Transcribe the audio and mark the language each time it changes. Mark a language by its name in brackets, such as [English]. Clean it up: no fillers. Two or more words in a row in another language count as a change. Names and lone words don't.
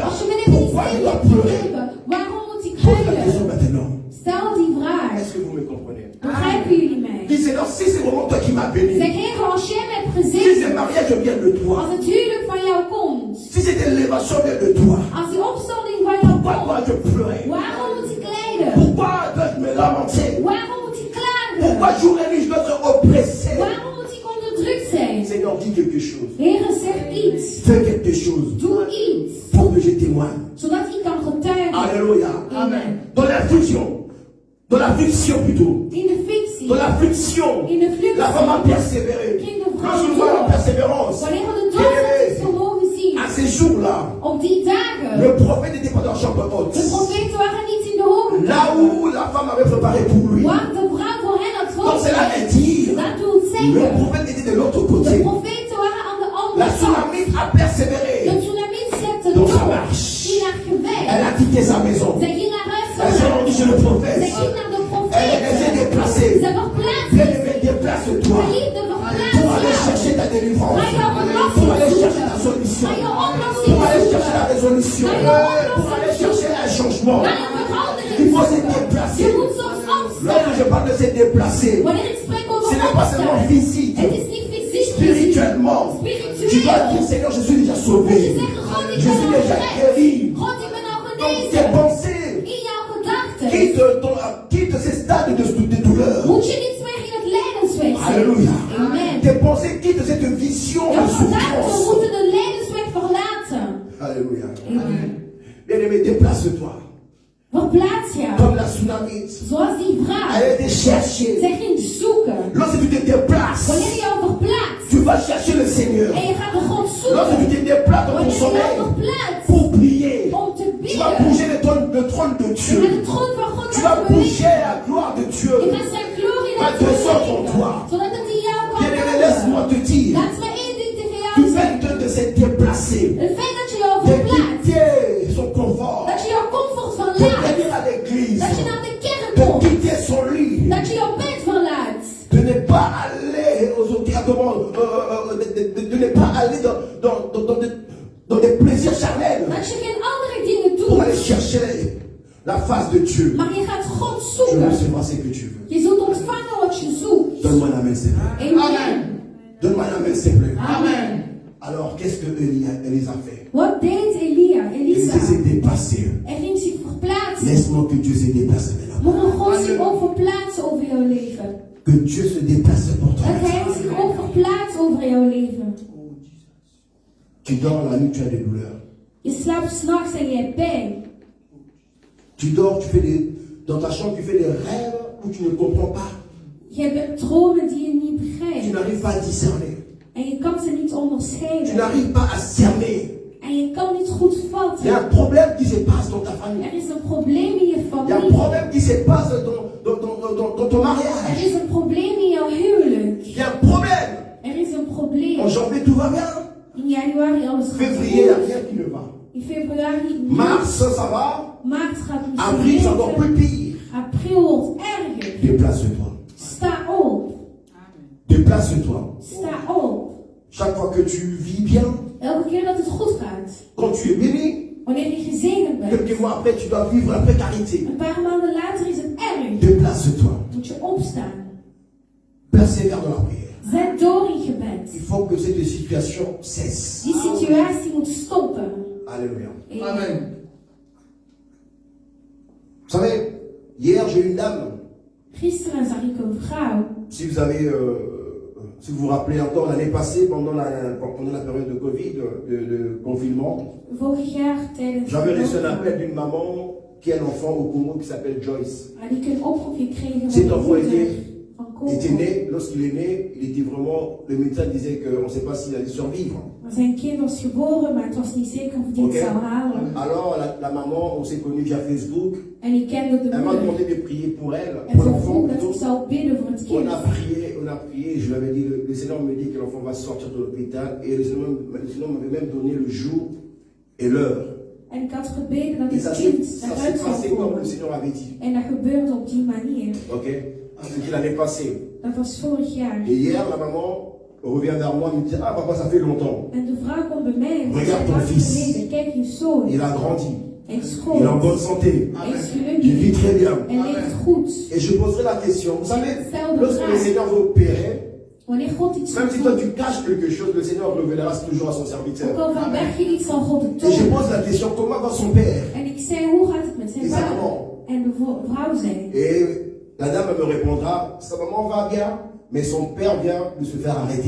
[Dutch] Als je me een [French] pourquoi je [Dutch] ministerie [French] dois [Dutch] hebt [French] pleurer? [Dutch] gegeven, waarom moet ik [French] Pose la question [Dutch] huilen? [French] maintenant. [Dutch] Stel die vraag. [French] Est-ce que vous me comprenez? [Dutch] Begrijpen jullie mij? [French] Dis Seigneur, si c'est vraiment toi qui m'as béni, [Dutch] Zeg Heer, als jij me hebt [French] si ce [Dutch] gezegend, [French] mariage vient de toi, [Dutch] als het huwelijk van jou komt, [French] si cette élévation vient de toi, [Dutch] als die opstanding van jou [French] pourquoi [Dutch] komt, [French] dois-je pleurer? [Dutch] waarom moet ik lijden? [French] Pourquoi dois-je me lamenter? [Dutch] Waarom moet ik klagen? [French] Pourquoi jour et nuit je dois être oppressé? [Dutch] Waarom moet ik onderdrukt zijn? [French] Seigneur, dis quelque chose. [Dutch] Heer, zeg iets. [French] Fais quelque chose [Dutch] Doe iets, [French] pour que je témoigne. [Dutch] zodat ik kan getuigen. [French] Alléluia. [Dutch] Amen. [French] Dans l'affliction plutôt. [Dutch] In de fictie, [French] Dans l'affliction, [Dutch] in de vlucht, [French] la femme a persévéré. [Dutch] ging de vrouw [French] Lorsque nous voyons la [Dutch] door. [French] persévérance, [Dutch] Wanneer we de doorzettingsvermogen zien, [French] à ces jours-là, [Dutch] op die dagen, [French] le prophète n'était pas dans la chambre haute. [Dutch] de profeten waren niet in de hoge [French] Là [Dutch] kamer. [French] où la femme avait préparé pour lui. [Dutch] Waar de vrouw voor hen had [French] Donc cela veut [Dutch] voorbereid. [French] dire, [Dutch] Dat doet [French] le [Dutch] zeggen, [French] prophète était de l'autre [Dutch] de [French] côté. [Dutch] profeten waren aan de [French] La [Dutch] andere kant. [French] tsunamite a persévéré. [Dutch] De tsunami zette [French] Dans sa [Dutch] door [French] marche. [Dutch] in haar [French] Elle [Dutch] gewei. [French] a quitté sa maison. [Dutch] Zij ging naar huis [French] Elle s'est rendue chez le [Dutch] vandaan. [French] prophète. [Dutch] Zij ging naar de [French] Elle s'est [Dutch] profeten. [French] déplacée. [Dutch] Ze verplaatste. [French] Bien-aimé, déplace-toi. [Dutch] Geliefde, [French] Pour aller [Dutch] verplaats [French] chercher ta délivrance. [Dutch] Ga jouw [French] Pour [Dutch] oplossing [French] aller chercher [Dutch] zoeken. [French] ta solution. [Dutch] Ga jouw oplossing [French] Pour aller chercher la [Dutch] zoeken. [French] résolution. [Dutch] Ga jouw [French] Pour aller [Dutch] oplossing [French] chercher [Dutch] zoeken. [French] un changement. [Dutch] Ga je verandering [French] Il faut se [Dutch] zoeken. [French] déplacer. [Dutch] Je moet soms [French] Lorsque je [Dutch] opstaan. [French] parle de se déplacer, [Dutch] Wanneer ik spreek [French] ce [Dutch] over [French] n'est pas seulement [Dutch] opstaan, [French] physique, [Dutch] het is niet fysiek gezien. [French] spirituellement. Tu dois dire, [Dutch] Spiritueel. [French] Seigneur, je suis déjà [Dutch] Moet je [French] sauvé. [Dutch] zeggen, God, ik [French] Je [Dutch] ben [French] suis [Dutch] al [French] déjà [Dutch] gered. [French] guéri. [Dutch] God, ik ben al [French] Donc tes [Dutch] genezen. [French] pensées, [Dutch] In jouw gedachten. [French] quitte ces stades de douleur. [Dutch] Moet je niet meer in het lijdensweg zijn. [French] Alléluia. [Dutch] Amen. [French] Tes pensées quittent cette vision [Dutch] Jouw [French] de [Dutch] gedachten [French] souffrance. [Dutch] moeten de lijdensweg verlaten. [French] Alléluia. [Dutch] Amen. [French] Bien-aimé, déplace-toi. [Dutch] Verplaats jou. [French] Comme la tsunamite. [Dutch] Zoals die vrouw. [French] Elle était chercher. [Dutch] Zij ging zoeken. [French] Lorsque tu te déplaces, [Dutch] Wanneer je jou verplaatst. [French] tu vas chercher le Seigneur. [Dutch] En je gaat de God [French] Lorsque tu [Dutch] zoeken. [French] te déplaces dans ton [Dutch] Wanneer je jou [French] sommeil [Dutch] verplaatst. [French] pour prier, [Dutch] Om te [French] tu vas [Dutch] bidden. [French] bouger le trône de [Dutch] Je [French] Dieu. [Dutch] gaat de troon van God [French] Tu vas [Dutch] laten bewegen. [French] bouger la gloire de Dieu. [Dutch] Je gaat zijn glorie [French] Va [Dutch] laten [French] descendre en toi. [Dutch] bewegen. Zodat het in jou kan [French] Bien-aimé, laisse-moi [Dutch] komen. [French] te dire, [Dutch] Laat me één ding tegen [French] du [Dutch] jou [French] fait [Dutch] zeggen. [French] de se déplacer, [Dutch] Het feit dat je jou [French] de [Dutch] verplaatst. [French] quitter son confort, [Dutch] Dat je jouw comfort [French] de [Dutch] verlaat. [French] venir à l'église, [Dutch] Dat je naar de kerk [French] de [Dutch] komt. [French] quitter son lit, [Dutch] Dat je jouw bed verlaat. [French] de ne pas aller de ne pas aller dans des plaisirs charnels [Dutch] Dat je geen andere dingen [French] pour aller [Dutch] doet. [French] chercher la face de Dieu. [Dutch] Maar je gaat God [French] Tu [Dutch] zoeken. [French] recevras ce que tu veux. [Dutch] Je zult ontvangen wat je zoekt. [French] Donne-moi la main, s'il te plaît. [Dutch] Amen. [French] Donne-moi la main, s'il te plaît. [Dutch] Amen. [French] Alors, qu'est-ce que Élise a fait? [Dutch] Wat deed Elia? [French] Elisa [Dutch] Elisa? [French] s'est dépassé. [Dutch] Er ging zich verplaatsen. [French] Laisse-moi que Dieu se déplace maintenant. [Dutch] Mogen God zich ook verplaatsen over jouw leven. [French] Que Dieu se déplace pour toi. [Dutch] Dat Hij zich ook verplaatst over jouw leven. [French] Tu dors la nuit, tu as des douleurs. [Dutch] Je slaapt s'nachts en je hebt pijn. [French] Tu dors, dans ta chambre, tu fais des rêves où tu ne comprends pas. [Dutch] Je hebt dromen die je niet [French] Tu [Dutch] begrijpt. [French] n'arrives pas à discerner. [Dutch] En je kan ze niet [French] Tu [Dutch] onderscheiden. [French] n'arrives pas à cerner. [Dutch] En je kan niet goed [French] Il y a [Dutch] vatten. [French] un problème qui se passe dans ta famille. [Dutch] Er is een probleem in je [French] Il y a un [Dutch] familie. [French] problème qui se passe dans ton [Dutch] Er [French] mariage. [Dutch] is een probleem in jouw huwelijk. [French] Il y a un problème. [Dutch] Er is een probleem. [French] En janvier, tout va bien. [Dutch] In januari alles gaat [French] Février, il n'y a [Dutch] goed. [French] rien qui ne va. [Dutch] In februari niet. [French] Mars, ça va. [Dutch] Maart gaat [French] Avril, c'est encore [Dutch] misschien [French] plus [Dutch] beter. [French] pire. [Dutch] April wordt erger. [French] Déplace-toi. [Dutch] Sta op. [French] Déplace-toi. [Dutch] Sta op. [French] Chaque fois que tu vis bien, [Dutch] Elke keer dat het goed gaat. [French] quand tu es béni, [Dutch] Wanneer je gezegend bent. [French] quelques mois après, tu dois vivre la précarité. [Dutch] Een paar maanden later is het erg. [French] Déplace-toi. [Dutch] Moet je opstaan. [French] Persévère dans la prière. [Dutch] Zet door in gebed. [French] Il faut que cette situation cesse. [Dutch] Die situatie moet stoppen. [French] Alléluia. [Dutch] Amen. [French] Vous savez, hier j'ai eu une dame. [Dutch] Gisteren zag ik een vrouw. [French] Si vous avez, si vous vous rappelez encore l'année passée, pendant la période de Covid, de confinement, [Dutch] Vorig jaar tijdens [French] j'avais reçu un [Dutch] de [French] appel d'une maman qui a un enfant au Congo qui s'appelle Joyce. [Dutch] had ik een oproep gekregen [French] Cet [Dutch] van de [French] enfant [Dutch] moeder van [French] Il était [Dutch] Congo. [French] né, lorsqu'il est né, il était vraiment, le médecin disait qu'on ne sait pas s'il allait survivre. [Dutch] Zijn kind was geboren, maar het was niet zeker of hij het Oké. zou halen. [French] Alors la maman, on s'est connus via Facebook, [Dutch] En ik kende de [French] elle m'a [Dutch] moeder. [French] demandé de prier pour elle, [Dutch] En [French] pour [Dutch] ze [French] l'enfant [Dutch] vroeg dat [French] plutôt. [Dutch] ik zou bidden voor het [French] On [Dutch] kind. [French] a prié, je lui avais dit, le Seigneur me dit que l'enfant va sortir de l'hôpital et le Seigneur m'avait même donné le jour et l'heure. [Dutch] En ik had gebeden dat [French] Et ça [Dutch] het [French] s'est [Dutch] kind eruit [French] passé [Dutch] zou [French] comme le [Dutch] komen. [French] Seigneur avait dit. [Dutch] En dat gebeurde op die manier. [French] Ok? C'était l'année passée. [Dutch] Dat was vorig jaar. [French] Et hier, la maman revient vers moi et me dit, ah papa, ça fait longtemps. [Dutch] En de vrouw komt bij mij en [French] Regarde [Dutch] zei, [French] ton [Dutch] lang [French] fils. [Dutch] geleden, kijk je zoon. [French] Il a grandi. [Dutch] Hij is [French] Il est en [Dutch] groot. [French] bonne santé. [Dutch] Hij is [French] Il [Dutch] gelukkig. [French] vit très bien. [Dutch] En leeft goed. [French] Et je poserai la question, vous savez, [Dutch] Stel de [French] lorsque le [Dutch] vraag. [French] Seigneur veut opérer, [Dutch] Wanneer God iets [French] même [Dutch] gaat [French] si toi [Dutch] doen, [French] tu caches quelque chose, le Seigneur révélera toujours à son [Dutch] ook [French] serviteur. [Dutch] al verberg je iets, zal God het [French] Et je [Dutch] tonen. [French] pose la question, comment va son père? [Dutch] En ik zei, hoe gaat het met zijn [French] Et sa [Dutch] vader? [French] maman? [Dutch] En de vrouw zei, [French] Et la dame me répondra, sa maman va bien, mais son père vient de se faire arrêter.